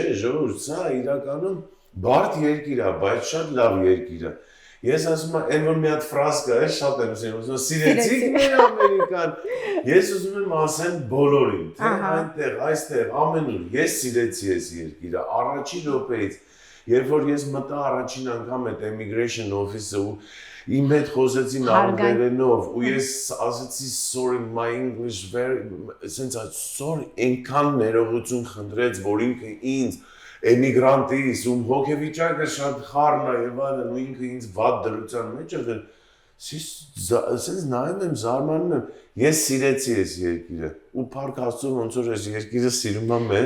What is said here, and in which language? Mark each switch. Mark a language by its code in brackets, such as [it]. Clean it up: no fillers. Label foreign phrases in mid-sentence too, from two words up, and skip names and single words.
[hy] ժողովուրդ, սա իրականում բարդ երկիր է, բայց շատ լավ երկիր է։ Ես ասում եմ, այն որ մի հատ ֆրազ կա, շատ եմ ասում, սիրեցիք մեր Ամերիկան։ Ես ուզում եմ ասեմ բոլորին, թե այնտեղ, այստեղ, ամենուր, ես սիրեցի այս երկիրը, առաջին րոպեից, երբ որ ես մտա առաջին անգամ այդ [en] immigration office-ը [hy] ու իմ հետ խոսեցին անգլերենով ու ես ասացի [en] sorry my English very, sorry, [hy] այնքան ներողություն խնդրեց, որ ինքը ինձ էմիգրանտից ում հոգեվիճակը շատ խառն է եւ այլն ու ինքը ինձ վատ դրության մեջ եղել Սենց նայում եմ, զարմանում եմ, ես սիրեցի այս երկիրը ու փառք Աստծո ոնց որ այս երկիրը սիրում եմ մեզ։